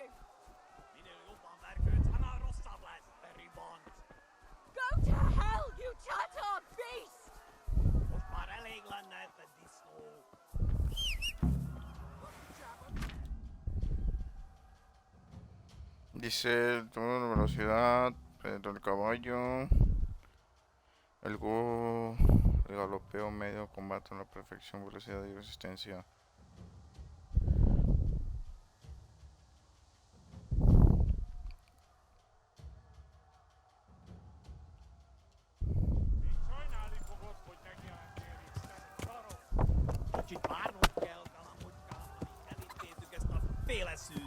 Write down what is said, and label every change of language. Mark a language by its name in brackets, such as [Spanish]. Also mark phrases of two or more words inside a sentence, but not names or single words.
[Hungarian] Minél jobban vergődsz, annál rosszabb lesz, te ribant! [English] Go to hell, you Tatar beast! [Hungarian] Most már elég lenne, te disznó! [Spanish] Dice, toda la velocidad, pero el caballo, el galopeo medio, combate a la perfección, velocidad y resistencia. [Hungarian] Még sajnálni fogod, hogy megjelentél itt, te szaros! Kicsit várnod kell, galambocskám, amíg elintézzük ezt a féleszűt!